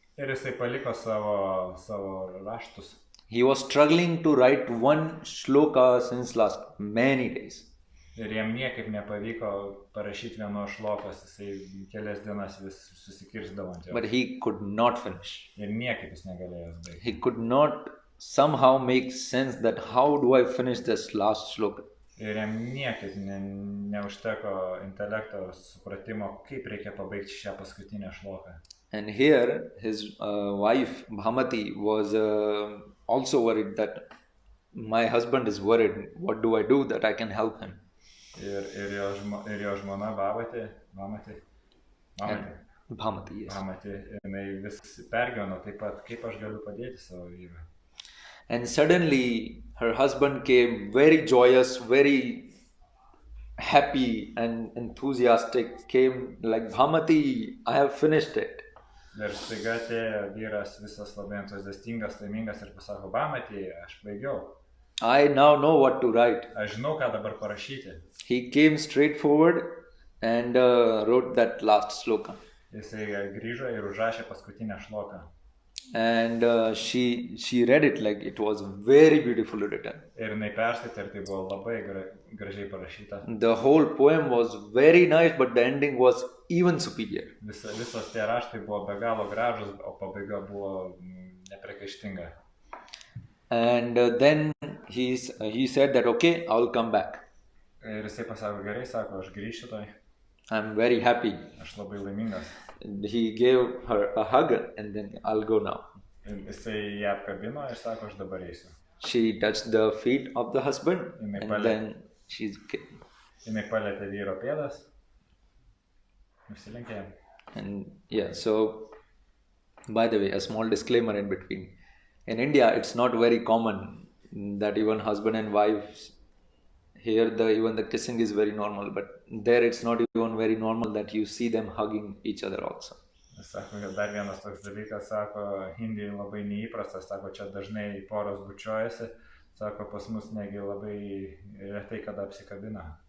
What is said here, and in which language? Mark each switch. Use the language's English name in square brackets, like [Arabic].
[Lithuanian] Ir jisai paliko savo raštus. [English] He was struggling to write one shloka since last many days. [Lithuanian] Ir jam niekaip nepavyko parašyti vienos šlokos, jisai kelias dienas vis susikirsdavo ant jo. [English] But he could not finish. [Lithuanian] Ir niekaip jis negalėjo baigti. [English] He could not somehow make sense that how do I finish this last shloka. [Lithuanian] Ir jam niekaip neužteko intelekto supratimo, kaip reikia pabaigti šią paskutinę šloką. [English] And here his wife Bhamati was also worried that my husband is worried. What do I do that I can help him? [Lithuanian] Ir jo žmona Bhavati, [English] And Bhamati, yes. [Lithuanian] jinai vis pergyveno taip pat, kaip aš galiu padėti savo vyrui. [English] And suddenly her husband came very joyous, very happy and enthusiastic, came like, Bhamati, I have finished it. [Lithuanian] Ir staiga atėjo vyras visas labai entuziastingas, laimingas ir pasako, Bhamati, aš baigiau. [English] I now know what to write. [Lithuanian] Aš žinau, ką dabar parašyti. [English] He came straight forward and wrote that last shloka. [Lithuanian] Jisai grįžo ir užrašė paskutinę šloką. [English] And she read it like it was very beautifully written. [Lithuanian] Ir jinai perskaitė ir tai buvo labai gražiai parašyta. [English] The whole poem was very nice, but the ending was even superior. [Lithuanian] Visos tie raštai buvo be galo gražus, o pabaiga buvo nepriekaištinga. [English] And then he said that, okay, I'll come back. [Lithuanian] Ir jisai pasako, gerai, sako, aš grįšiu toj. [English] I'm very happy. [Lithuanian] Aš labai laimingas. [English] And he gave her a hug and then I'll go now. [Lithuanian] Jisai ją apkabino ir sako, aš dabar eisiu. [English] She touched the feet of the husband and then she's... [Lithuanian] Jinai palietė vyro pėdas. Nusilenkė. [English] And yeah, so by the way, a small disclaimer in between. In India, it's not very common that even husband and wife, here even the kissing is very normal, but there it's not even very normal that you see them hugging each other also. [Lithuanian] Sako, dar vienas toks dalykas, sako, Indijai labai neįprastas, sako, čia dažnai poros bučiuojasi, sako, pas mus negi labai retai kada apsikabina.